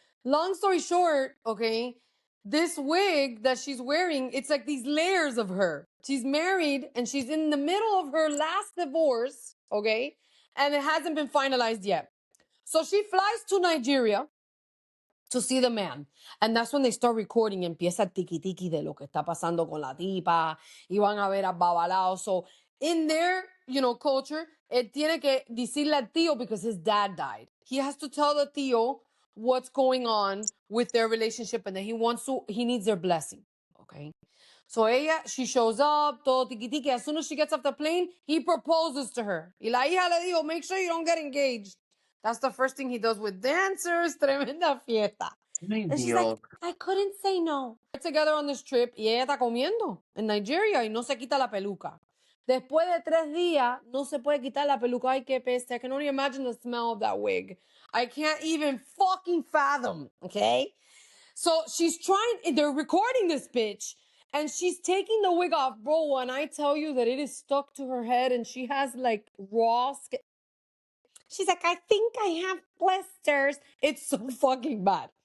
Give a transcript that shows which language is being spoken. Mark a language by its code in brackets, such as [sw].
[en] Long story short, okay, this wig that she's wearing, it's like these layers of her. She's married and she's in the middle of her last divorce, okay, and it hasn't been finalized yet. So she flies to Nigeria to see the man. And that's when they start recording. [es] Empieza el tiki tiki de lo que está pasando con la tipa. Y van a ver a Babalao. [en] So in their, culture, [es] tiene que decirle al tío [en] because his dad died. He has to tell the tío what's going on with their relationship and that he needs their blessing. Okay. So she shows up, [es] todo tiki tiki. [en] As soon as she gets off the plane, he proposes to her. [es] Y la hija le dijo, [en] make sure you don't get engaged. That's the first thing he does with dancers, [es] tremenda fiesta. Ay, [en] And she's like, [es] Dios. [en] I couldn't say no. We're together on this trip [es] y ella está comiendo en Nigeria y no se quita la peluca. Después de 3 días, no se puede quitar la peluca. Ay, qué peste. [en] I can only imagine the smell of that wig. I can't even fucking fathom, okay? So she's trying, they're recording this bitch, and she's taking the wig off. Bro, when I tell you that it is stuck to her head and she has like raw skin. She's like, I think I have blisters. It's so fucking bad.